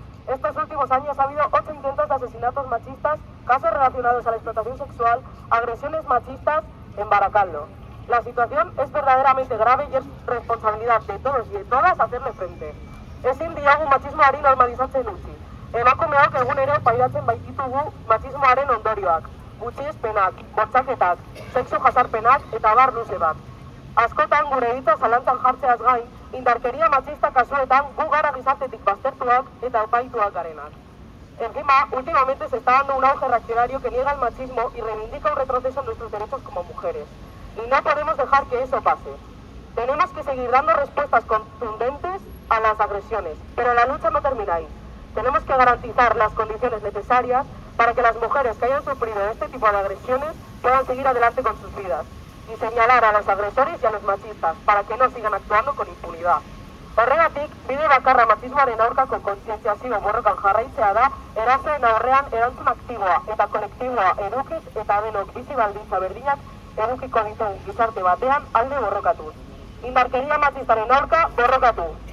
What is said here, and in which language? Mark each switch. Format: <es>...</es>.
<es>Estos últimos años ha habido 8 intentos de asesinatos machistas, casos relacionados a la explotación sexual, agresiones machistas en Barakaldo. La situación es verdaderamente grave y es responsabilidad de todos y de todas hacerle frente.</es> <eu>Ezin diogu matxismoari normalizatzen utzi. Emakumeok egunero pairatzen baititugu matxismoaren ondorioak, gutxiespenak, bortxaketak, sexu jasarpenak eta abar luze bat. Askotan gure hitza zalantzan jartzeaz gain, indarkeria machista kasuetan gu gara gizartetik baztertuak eta epaituak garenak.</eu> <es>Encima, últimamente se está dando un auge reaccionario que niega el machismo y reivindica un retroceso en nuestros derechos como mujeres. Y no podemos dejar que eso pase. Tenemos que seguir dando respuestas contundentes a las agresiones, pero la lucha no termina ahí. Tenemos que garantizar las condiciones necesarias para que las mujeres que hayan sufrido este tipo de agresiones puedan seguir adelante con sus vidas y señalar a los agresores y a los machistas para que no sigan actuando con impunidad.</es> <eu>Horregatik, bide bakarra matxismoaren aurkako kontzientziazio borrokan jarraitzea da, erasoen aurrean erantzun aktiboa eta kolektiboa edukiz eta denok bizi baldintza berdinak edukiko dituen gizarte batean alde borrokatuz. Indarkeria matxistaren aurka borrokatu.</eu>